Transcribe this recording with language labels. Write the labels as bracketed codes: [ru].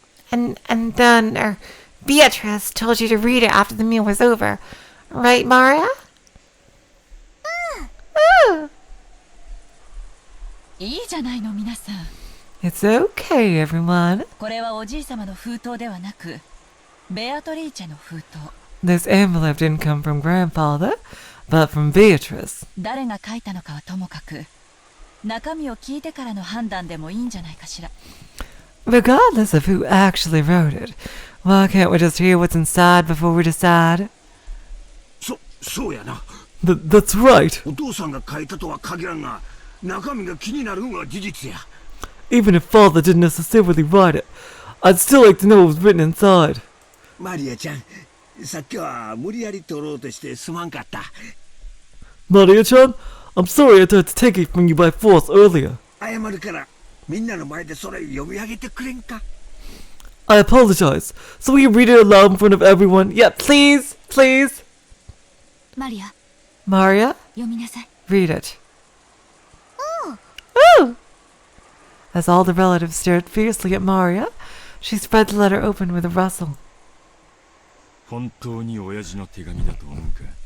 [en] And then Beatrice told you to read it after the meal was over. Right, Maria? [ja] いいじゃないの皆さん。 [en] It's okay, everyone. [ja] これはおじい様の封筒ではなく、ベアトリーチェの封筒。 [en] This envelope didn't come from Grandfather, but from Beatrice. [ja] 誰が書いたのかはともかく、中身を聞いてからの判断でもいいんじゃないかしら。 [en] Regardless of who actually wrote it, why can't we just hear what's inside before we decide? [ja] そうやな。 [en] That's right. [ja] お父さんが書いたとは限らんが、中身が気になるのは事実や。 [en] Even if Father didn't necessarily write it, I'd still like to know what was written inside. [ja] マリアちゃん、さっきは無理やり取ろうとしてすまんかった。 [en] Maria-chan, I'm sorry I tried to take it from you by force earlier. [ja] 謝るから、みんなの前でそれ読み上げてくれんか。 [en] I apologize. So will you read it aloud in front of everyone? Yeah, please, please. [ja] マリア、 [en] Maria, [ja] 読みなさい。 [en] read it. Ooh! As all the relatives stared fiercely at Maria, she spread the letter open with a rustle. [ja] 本当に親父の手紙だと思うか？